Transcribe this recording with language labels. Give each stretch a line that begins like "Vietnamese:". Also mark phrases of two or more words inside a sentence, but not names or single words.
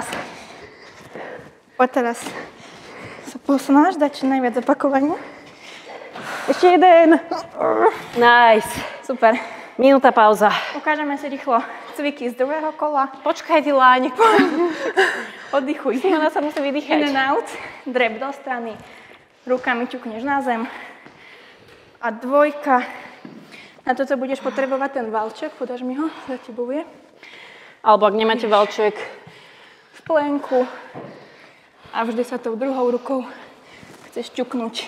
Slovak: Poď teraz sa posnáš, dať čo najviac opakovaní. Ešte 1. Nice. Super. Minúta pauza. Ukážeme si rýchlo cviky z druhého kola. Počkaj, ty Láň. Oddychuj. Ona sa musí vydýchať.
English: In and out.
Slovak: Drep do strany. Rukami ťukneš na zem. A 2. Na toto budeš potrebovať ten valček. Podáš mi ho? Za tebou je. Alebo ak nemáte valček. V plenku. A vždy sa tou druhou rukou chceš ťuknúť.